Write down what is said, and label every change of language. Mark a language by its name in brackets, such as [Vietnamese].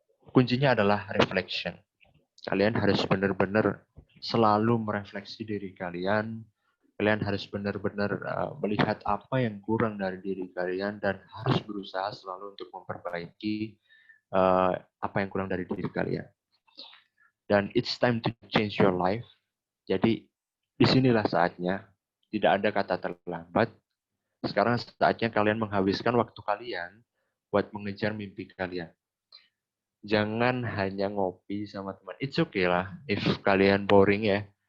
[Indonesian] Kuncinya adalah reflection. Kalian harus benar-benar selalu merefleksi diri kalian. Kalian harus benar-benar melihat apa yang kurang dari diri kalian dan harus berusaha selalu untuk memperbaiki apa yang kurang dari diri kalian. [English] Dan it's time to change your life. [Indonesian] Jadi disinilah saatnya. Tidak ada kata terlambat. Sekarang saatnya kalian menghabiskan waktu kalian buat mengejar mimpi kalian. Jangan hanya ngopi sama teman. [English] It's okay [Indonesian] lah [English] if [Indonesian] kalian boring ya.